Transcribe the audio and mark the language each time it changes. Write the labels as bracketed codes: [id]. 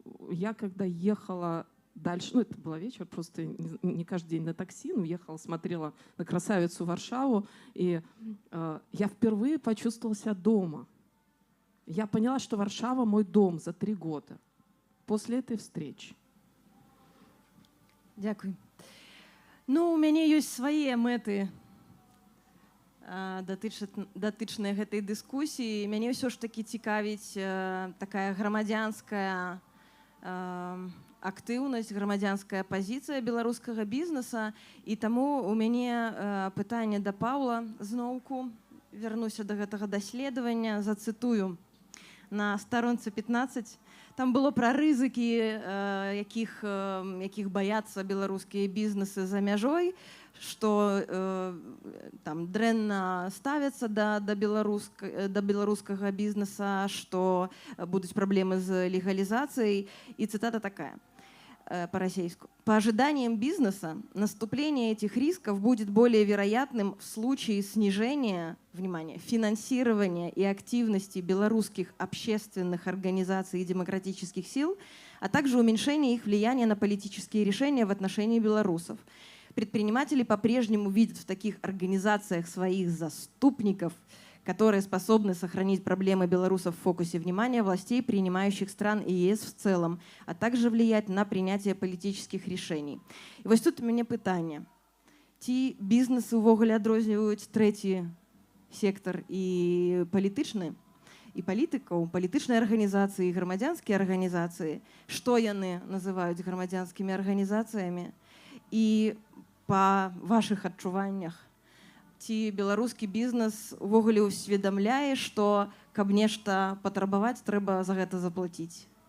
[ru] Я когда ехала дальше, ну это был вечер, просто не каждый день на такси, но ехала, смотрела на красавицу Варшаву, и я впервые почувствовала себя дома. Я поняла, что Варшава мой дом за 3 года после этой встречи. [be] Дякую. Ну, у мяне ёсць свае мэты датычныя гэтай дыскусіі. Мяне ўсё ж такі цікавіць такая грамадзянская актыўнасць, грамадзянская пазіцыя беларускага бізнеса. І таму у мяне пытанне да Паўла зноўку. Вярнуся да гэтага даследавання, зацытую на старонцы 15. Там было пра рызыкі, якіх баяцца беларускія бізнесы за мяжой, што там дрэнна ставяцца да беларускага бізнеса, што будуць праблемы з легалізацыяй. [ru] И цитата такая по-российски. По ожиданиям бизнеса, наступление этих рисков будет более вероятным в случае снижения, внимание, финансирования и активности белорусских общественных организаций и демократических сил, а также уменьшения их влияния на политические решения в отношении белорусов. Предприниматели по-прежнему видят в таких организациях своих заступников, которые способны сохранить проблемы белорусов в фокусе внимания властей, принимающих стран и ЕС в целом, а также влиять на принятие политических решений. И вот тут у меня питание. [be] Ті бізнеси увогуле адрозніваюць трэці сектор і палітычны, і палітыкаў, палітычныя арганізацыі, грамадзянскія арганізацыі, што яны называюць грамадзянскімі арганізацыямі, і па вашых адчуваннях, ці беларускі бізнес увогуле ўсведамляе, што каб нешта патрабаваць, трэба за гэта заплаціць.